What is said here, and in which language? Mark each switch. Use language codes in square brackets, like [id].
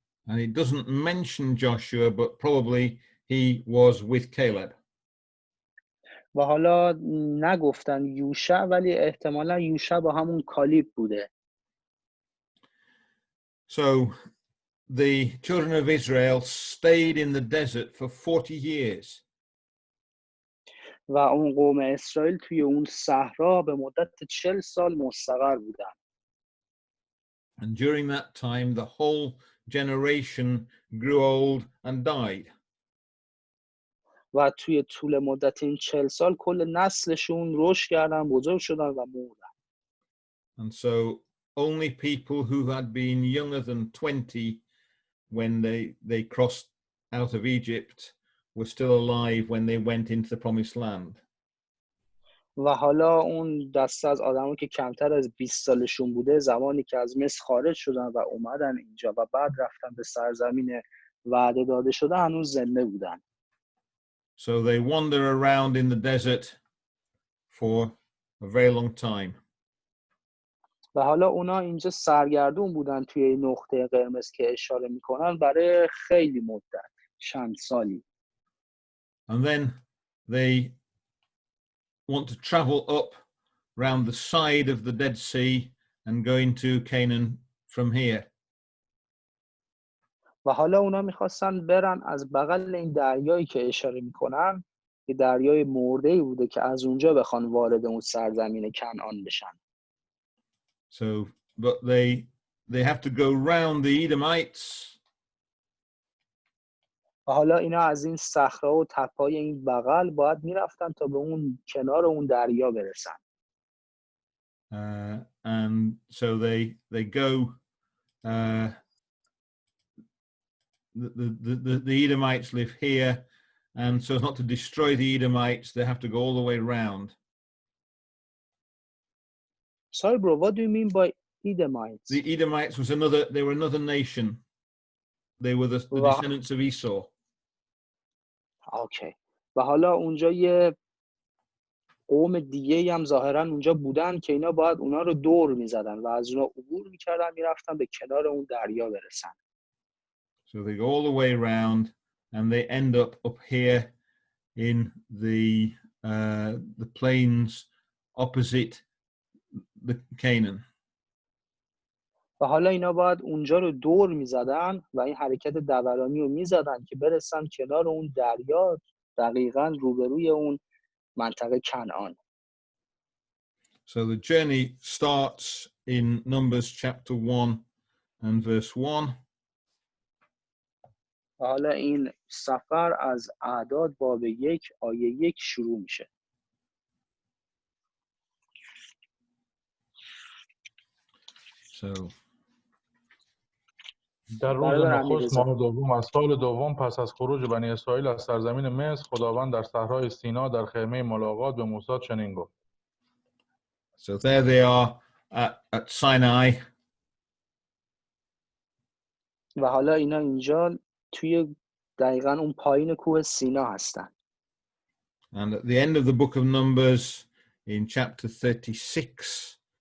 [en] And it doesn't mention Joshua, but probably he was with Caleb. [fa] و حالا نگفتن یوشع، ولی احتمالا یوشع با همون کالیب بوده. [en] So the children of Israel stayed in the desert for 40 years. [fa] و اون قوم اسرائیل توی اون صحرا به مدت 40 سال مستقر بودن. [en] And during that time, the whole generation grew old and died. [fa] و توی طول مدت این 40 سال کل نسلشون رشد کردن، بزرگ شدن و مردن. [en] And so only people who had been younger than 20 when they crossed out of Egypt were still alive when they went into the promised land. [fa] و حالا اون دسته از آدمایی که کمتر از 20 سالشون بوده، زمانی که از مصر خارج شدن و اومدن اینجا و بعد رفتن به سرزمین وعده داده شده، هنوز زنده بودن. [en] So they wander around in the desert for a very long time. [fa] و حالا اونا اینجا سرگردون بودن توی این نقطه قرمز که اشاره میکنن برای خیلی مدت، چند سالی. [en] And then they want to travel up round the side of the Dead Sea and go into Canaan from here. [fa] و حالا اونا میخواستن برن از بغل این دریایی که اشاره میکنن، که دریای مرده‌ای بوده، که از اونجا بخوان وارد اون سرزمین کنعان بشن. [en] So, but they have to go round the Edomites. [fa] و حالا اینا از این صخره و تپه‌های این بغل باید میرفتن تا به اون کنار اون دریا برسن. [en] And so they go. The Edomites live here, and so as not to destroy the Edomites, they have to go all the way round. Sorry, bro. What do you mean by Edomites? The Edomites was they were another nation. They were the descendants of Esau. Okay. [fa] و حالا اونجا یه قوم دیگه هم ظاهرا اونجا بودن که اینا باید اونا رو دور میزدن و از اونا عبور میکردن، میرفتن به کنار اون دریا برسن. [en] So they go all the way around and they end up here in the plains opposite the Canaan. [fa] و حالا اینا باید اونجا رو دور میزدن و این حرکت دورانی رو میزدن که برسن کنار اون دریا، دقیقاً روبروی اون منطقه کنعان. [en] So the journey starts in Numbers chapter 1 and verse 1. [fa] و حالا این سفر از اعداد باب 1 آیه 1 شروع میشه. [en] So [fa] در روز نخست ماه دوم از سال دوم پس از خروج بنی اسرائیل از سرزمین مصر، خداوند در صحرای سینا در خیمه ملاقات به موسی چنین گفت. [en] So there they are at Sinai. [fa] و حالا اینا اینجا توی دقیقاً اون پایین کوه سینا هستن. [en] And at the end of the book of Numbers in chapter 36